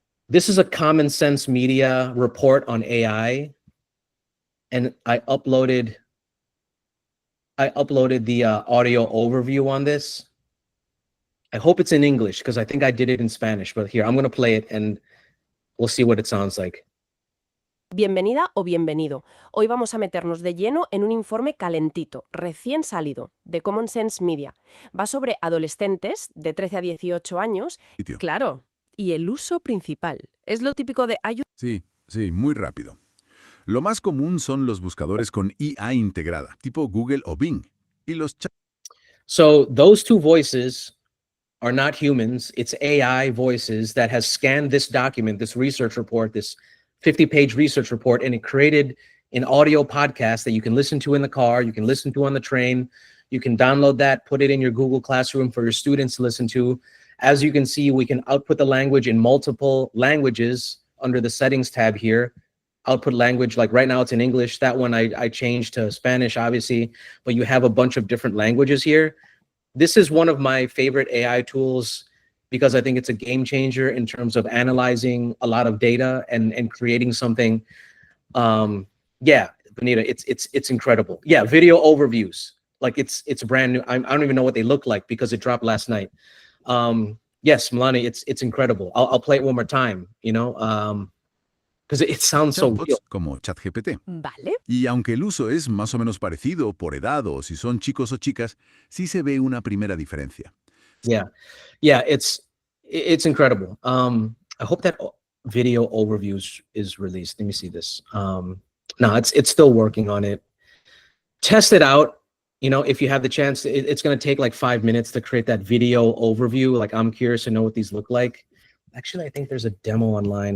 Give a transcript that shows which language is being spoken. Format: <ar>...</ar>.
<en>This is a Common Sense Media report on AI, and I uploaded the audio overview on this. I hope it's in English because I think I did it in Spanish, but here, I'm going to play it and we'll see what it sounds like.</en> <es>Bienvenida o bienvenido. Hoy vamos a meternos de lleno en un informe calentito, recién salido, de Common Sense Media. Va sobre adolescentes de 13 a 18 años. Claro, y el uso principal. Es lo típico de ayuda. Sí, muy rápido. Lo más común son los buscadores con IA integrada, tipo Google o Bing. Y los</es> <en>So those two voices are not humans. It's AI voices that has scanned this document, this research report, this 50-page research report, and it created an audio podcast that you can listen to in the car, you can listen to on the train, you can download that, put it in your Google Classroom for your students to listen to. As you can see, we can output the language in multiple languages under the settings tab here. Output language, like right now it's in English. That one I changed to Spanish, obviously, but you have a bunch of different languages here. This is one of my favorite AI tools because I think it's a game changer in terms of analyzing a lot of data and creating something. Yeah, Benita, it's incredible. Yeah, video overviews. Like it's brand new. I don't even know what they look like because it dropped last night. Yes, Milani, it's incredible. I'll play it one more time, you know, because it sounds so real.</en> <es>como ChatGPT. Vale. Y aunque el uso es más o menos parecido por edad o si son chicos o chicas, sí se ve una primera diferencia.</es> <en>Yeah, it's incredible. I hope that video overviews is released. Let me see this. No, it's still working on it. Test it out. You know, if you have the chance, it's going to take like 5 minutes to create that video overview. Like, I'm curious to know what these look like. Actually, I think there's a demo online.</en>